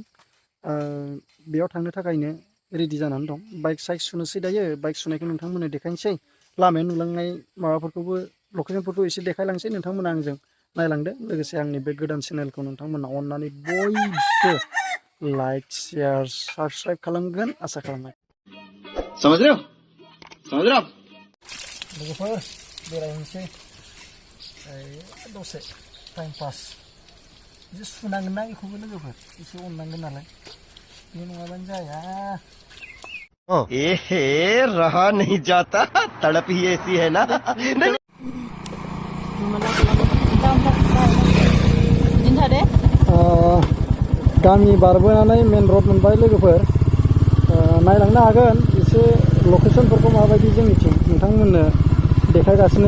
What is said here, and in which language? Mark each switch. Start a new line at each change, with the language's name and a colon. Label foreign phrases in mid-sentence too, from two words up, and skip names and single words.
Bodo: बेयाव थांनो थाखायनो रेडि जानानै दं। बाइक साइक सुनोसै दायो। बाइक सुनायखौ नोंथांमोननो देखायनोसै। लामायाव नुलांनाय माबाफोरखौबो लकेसनफोरखौ एसे देखायलांसै। नोंथांमोना आंजों नायलांदो। लोगोसे आंनि बे गोदान चेनेलखौ नोंथांमोना अननानै बयबो
English: like share subscribe
Bodo: खालामगोन आसा खालामबाय।
Hindi: समझ रहे हो
Bodo: लोगोफोर बेरायनोसै दसे
English: time pass
Bodo: एसे सुनांगोन ना बेखौबो लोगोफोर एसे अननांगोन नालाय बे नङाबानो जाया।
Hindi: एहे रहा नहीं जाता तड़प ही ऐसी है ना।
Bodo: गामि बारबोनानै
English: main road
Bodo: मोनबाय लोगोफोर। नायलांनो हागोन एसे लकेसनफोरखौ माबायदि जोंनिथिं नोंथांमोननो देखायगासिनो।